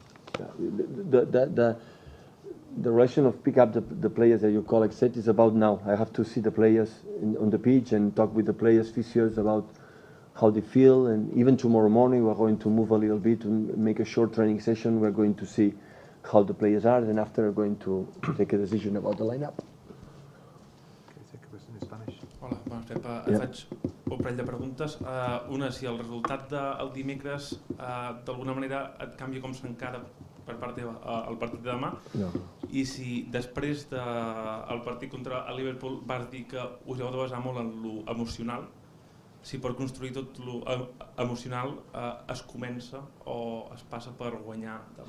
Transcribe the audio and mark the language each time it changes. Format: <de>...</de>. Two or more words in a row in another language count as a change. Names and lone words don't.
<en>The relation of pick up the players that your colleague said is about now. I have to see the players on the pitch and talk with the players, physios, about how they feel. And even tomorrow morning, we're going to move a little bit and make a short training session. We're going to see how the players are. Then after, we're going to take a decision about the lineup.</en> <ca>Hola, bones, Pep. Et faig un parell de preguntes. Una, si el resultat del dimecres d'alguna manera et canvia com s'encara per part teva el partit de demà, i si després del partit contra el Liverpool vas dir que us heu de basar molt en l'emocional, si per construir tot l'emocional es comença o es passa per guanyar demà.</ca>